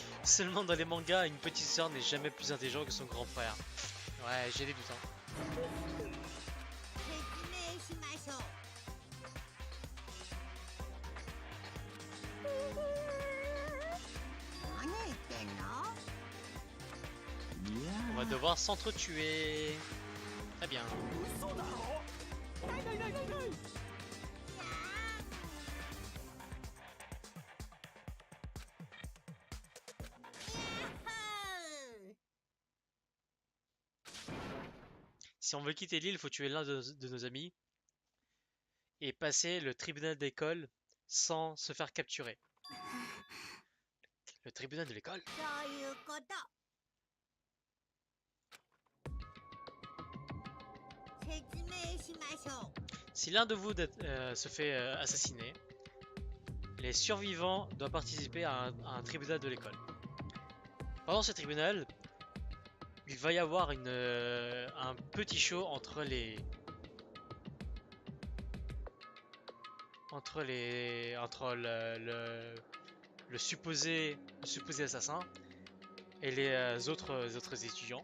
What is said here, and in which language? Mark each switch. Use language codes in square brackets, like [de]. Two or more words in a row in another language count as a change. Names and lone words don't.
[fr] Seulement dans les mangas, une petite sœur n'est jamais plus intelligente que son grand frère. Ouais, j'ai des doutes. Hein. [ja] 説明しましょう。何言ってんの？ [fr] On va devoir s'entretuer. Très bien. [ja] 嘘だろ。ないないないないない。 [fr] Si on veut quitter l'île, il faut tuer l'un de nos amis et passer le tribunal d'école sans se faire capturer. Le tribunal de l'école? [ja] そういうこと。説明しましょう。 [fr] Si l'un de vous se fait assassiner, les survivants doivent participer à un tribunal de l'école. Pendant ce tribunal, il va y avoir un petit show entre le supposé assassin et les autres étudiants.